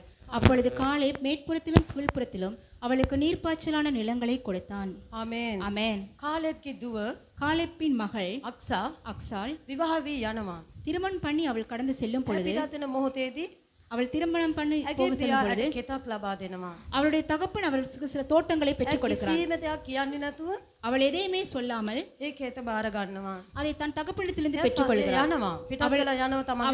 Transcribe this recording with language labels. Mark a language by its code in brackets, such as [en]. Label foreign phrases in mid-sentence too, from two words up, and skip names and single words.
[ta] அப்பொழுது காலேப் மேற்புறத்திலும் கீழ்ப்புறத்திலும் அவளுக்கு நீர்ப்பாய்ச்சலான நிலங்களை கொடுத்தான். [si] ආමේන්. [ta] ஆமென். [si] කාලෙබ්ගේ දුව [ta] காலேப்பின் மகள் [si] අක්සා [ta] அக்சாள் [si] විවාහ වී යනවා. [ta] திருமணம் பண்ணி அவள் கடந்து செல்லும் பொழுது [si] පිටාතන මොහොතේදී [ta] அவள் திருமணம் பண்ணி [si] ඇගේ [ta] போக செல்லும் [si] පියා [ta] பொழுது [si] කෙතක් ලබා දෙනවා. [ta] அவளுடைய தகப்பன் அவளுக்கு சில தோட்டங்களை பெற்றுக் கொடுக்கிறார். [si] කිසිම දෙයක් කියන්නේ නැතුව [ta] அவள் எதையுமே சொல்லாமல் [si] ඒක හිත බාර ගන්නවා. [ta] அதை தன் தகப்பனிடத்திலிருந்து [si] එයා [ta] பெற்றுக்கொள்கிறாள். [si] යනවා. පිටත් වෙලා යනවා තමන්ගේ